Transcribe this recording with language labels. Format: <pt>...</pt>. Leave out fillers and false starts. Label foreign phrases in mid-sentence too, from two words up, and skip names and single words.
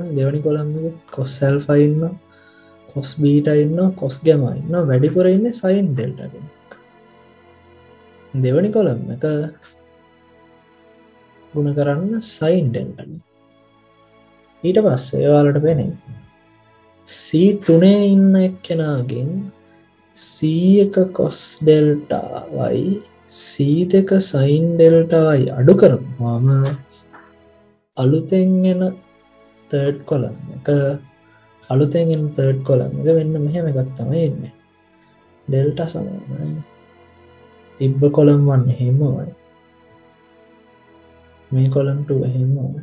<si>දෙවනි කොලම් එක</si> <en>cos alpha</en> <si>ඉන්නවා,</si> <en>cos beta</en> <si>ඉන්නවා,</si> <en>cos gamma</en> <si>ඉන්නවා. වැඩිපුර ඉන්නේ</si> <en>sin delta</en> <si>කෙනෙක්. දෙවනි කොලම් එක ගුණ කරන්න</si> <en>sin delta</en> <si>ගෙන්. ඊට පස්සේ ඔයාලට වෙන්නේ C3 ඉන්න එක්කෙනාගෙන් C1</si> <en>cos delta</en> <si>y C2</si> <en>sin delta</en> <si>y අඩු කරපුවාම අලුතෙන් එන</si> <en>third column</en> <si>එක වෙන්න මෙහෙම එකක් තමයි එන්නේ. delta සමානයි තිබ්බ column 1 එහෙමයි. මේ column 2 එහෙමයි.</si>